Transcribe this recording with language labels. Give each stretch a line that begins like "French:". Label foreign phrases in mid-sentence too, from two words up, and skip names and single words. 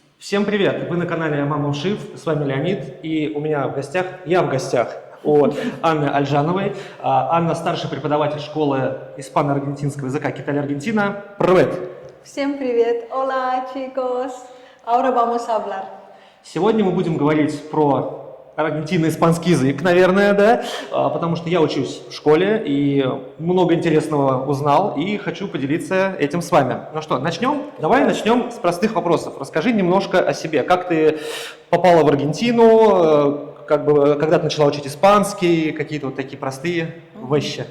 Russian: Всем привет! Вы на канале Мама Ушив, с вами Леонид, и я в гостях у Анны Альжановой. Анна старший преподаватель школы испано-аргентинского языка Китали-Аргентина. Привет! Всем привет!
Spanish: Hola, chicos! Ahora vamos a hablar.
Russian: Сегодня мы будем говорить про аргентино-испанский язык, наверное, да, потому что я учусь в школе и много интересного узнал и хочу поделиться этим с вами. Ну что, начнем? Давай начнем с простых вопросов. Расскажи немножко о себе. Как ты попала в Аргентину, когда ты начала учить испанский, какие-то вот такие простые вещи.